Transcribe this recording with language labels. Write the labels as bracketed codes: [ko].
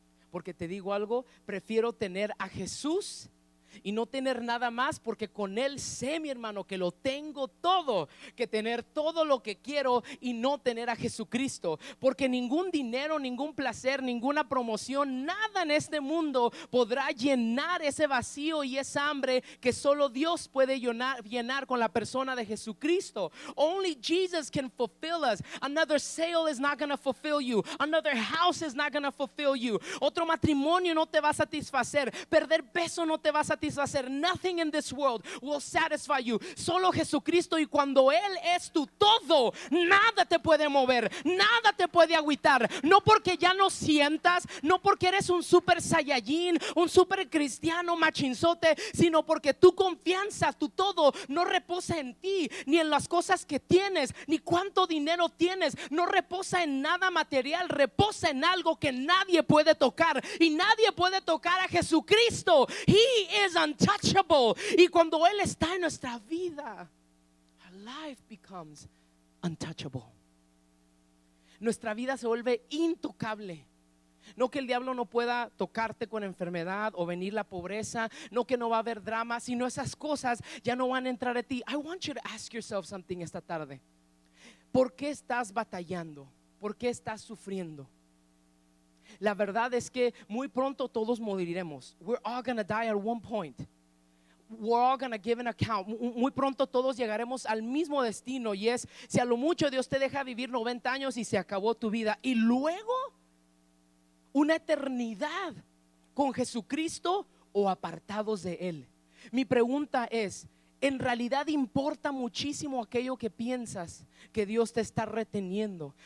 [es] Porque te digo algo, prefiero tener a Jesús y no tener nada más, porque con Él sé, mi hermano, que lo tengo todo, que tener todo lo que quiero y no tener a Jesucristo. Porque ningún dinero, ningún placer, ninguna promoción, nada en este mundo podrá llenar ese vacío y esa hambre que solo Dios puede llenar con la persona de Jesucristo. [en] Only Jesus can fulfill us. Another sale is not going to fulfill you. Another house is not going to fulfill you. [es] Otro matrimonio no te va a satisfacer. Perder peso no te va a satisfacer. [en] Nothing in this world will satisfy you. [es] Solo Jesucristo, y cuando Él es tu todo, nada te puede mover, nada te puede agüitar. No porque ya no sientas, no porque eres un super saiyajin, un super cristiano machinzote, sino porque tu confianza, tu todo no reposa en ti, ni en las cosas que tienes, ni cuánto dinero tienes. No reposa en nada material, reposa en algo que nadie puede tocar, y nadie puede tocar a Jesucristo. [en] He is untouchable. [es] Y cuando Él está en nuestra vida, [en] our life becomes untouchable. [es] Nuestra vida se vuelve intocable. No que el diablo no pueda tocarte con enfermedad o venir la pobreza, no que no va a haber drama, sino esas cosas ya no van a entrar a ti. [en] I want you to ask yourself something [es] esta tarde. ¿Por qué estás batallando? ¿Por qué estás sufriendo? La verdad es que muy pronto todos moriremos. [en] We're all gonna die at one point. We're all gonna give an account. [es] Muy pronto todos llegaremos al mismo destino, y es, si a lo mucho Dios te deja vivir 90 años y se acabó tu vida, y luego una eternidad con Jesucristo o apartados de Él. Mi pregunta es, ¿en realidad importa muchísimo aquello que piensas que Dios te está reteniendo?